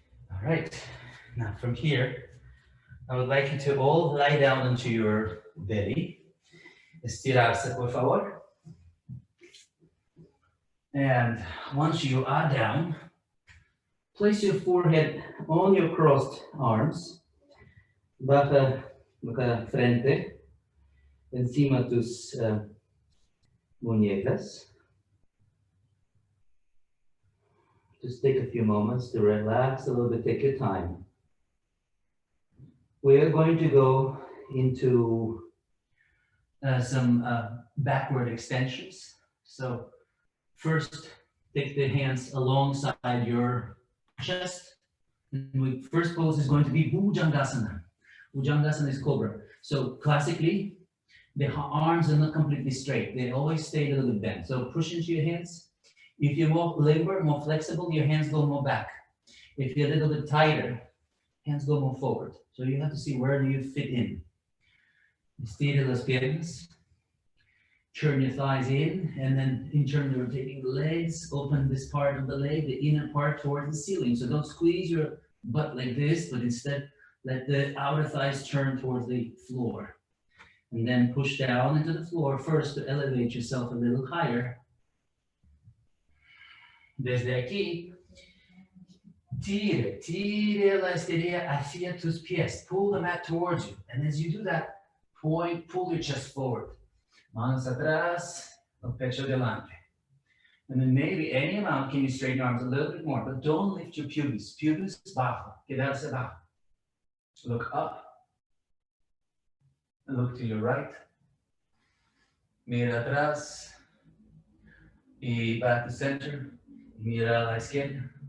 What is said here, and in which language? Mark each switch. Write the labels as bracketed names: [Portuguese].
[English] All right, now from here, I would like you to all lie down onto your belly. [Spanish] Estirarse, por favor. [English] And once you are down, place your forehead on your crossed arms. [Spanish] Baja la frente encima tus muñecas. [English] Just take a few moments to relax a little bit, take your time. We're going to go into some backward extensions. So first, take the hands alongside your chest. And first pose is going to be Bhujangasana. Bhujangasana is cobra. So classically, the arms are not completely straight. They always stay a little bit bent. So push into your hands. If you're more limber, more flexible, your hands go more back. If you're a little bit tighter, hands go more forward. So you have to see where do you fit in. [Spanish] Estira las piernas. [English] Turn your thighs in, and then internally rotating the legs. Open this part of the leg, the inner part towards the ceiling. So don't squeeze your butt like this, but instead let the outer thighs turn towards the floor. And then push down into the floor first to elevate yourself a little higher. [Spanish] Desde aquí, tire la esterilla hacia tus pies. [English] Pull the mat towards you. And as you do that, pull your chest forward. [Spanish] Manos atrás, el pecho delante. [English] And then maybe any amount, can you straighten your arms a little bit more, but don't lift your pubis. [Spanish] Pubis bajo, quedarse bajo. [English] Look up. And look to your right. [Spanish] Mira atrás. Y [English] back to center. [Spanish] Mira a la izquierda.